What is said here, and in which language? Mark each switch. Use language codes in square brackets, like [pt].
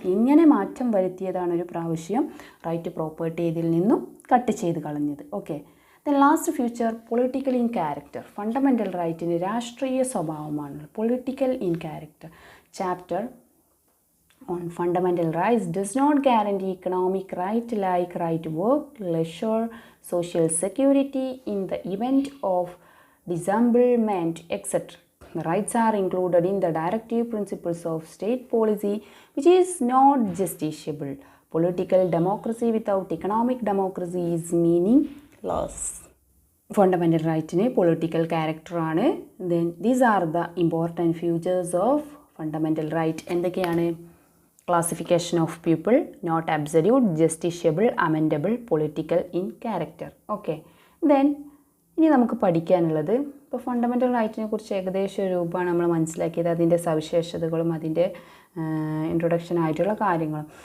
[ml] ഇങ്ങനെ മാറ്റം വരുത്തിയതാണ് ഒരു പ്രാവശ്യം റൈറ്റ് ടു പ്രോപ്പർട്ടി ഇതിൽ നിന്നും കട്ട് ചെയ്ത് കളഞ്ഞത്. [en] Okay, then last future political in character. [ml] Fundamental റൈറ്റിന് രാഷ്ട്രീയ സ്വഭാവമാണ്. [en] Political in character chapter on fundamental rights does not guarantee economic right like right to work, leisure, social security in the event of disablement, etc. The rights are included in the directive principles of state policy, which is not justiciable. Political democracy without economic democracy is meaningless. [ml] Fundamental right ne political character aanu. [en] Then these are the important features of fundamental right. [ml] എന്തൊക്കെയാണ്? [en] Classification of people, not absolute, justiciable, amendable, political in character. [ml] Okay, then ഇനി നമുക്ക് പഠിക്കാനുള്ളത്, ഇപ്പോൾ fundamental റൈറ്റിനെ കുറിച്ച് ഏകദേശം ഒരു രൂപമാണ് നമ്മൾ മനസ്സിലാക്കിയത്, അതിൻ്റെ സവിശേഷതകളും അതിൻ്റെ ഇൻട്രൊഡക്ഷൻ ആയിട്ടുള്ള കാര്യങ്ങളും.